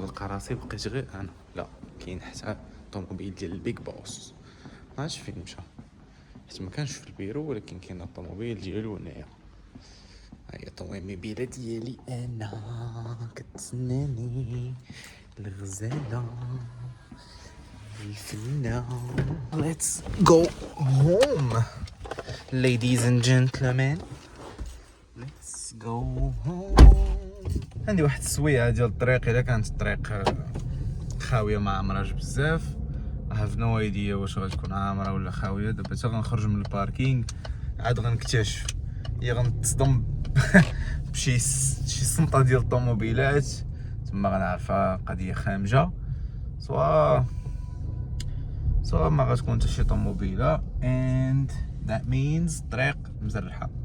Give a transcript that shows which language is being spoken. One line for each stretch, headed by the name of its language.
Arabic: غنلقى راسي بقيت غير انا، لا كاين حتى الطوموبيل ديال البيك بوس ما عرفتش فين مشى، حيت ما كانش في البيرو، ولكن كاين الطوموبيل ديالو هنايا. هاهي الطوموبيله ديالي انا كتسناني الغزاله الفنه.
English: Let's go home ladies and gentlemen, let's go home.
Arabic: عندي واحد السويعه ديال الطريق، الا كانت الطريق خاويه ما عمراش بزاف
English: I have no idea
Arabic: واش غتكون عامره ولا خاويه. دابا حتى غنخرج من الباركينغ عاد غنكتشف، هي غنتصدم بشي صنطه ديال الطوموبيلات تما غنعرفها قضيه خامجه، سوا ما غتكون حتى شي طوموبيله
English: and that means
Arabic: الطريق مزرحه.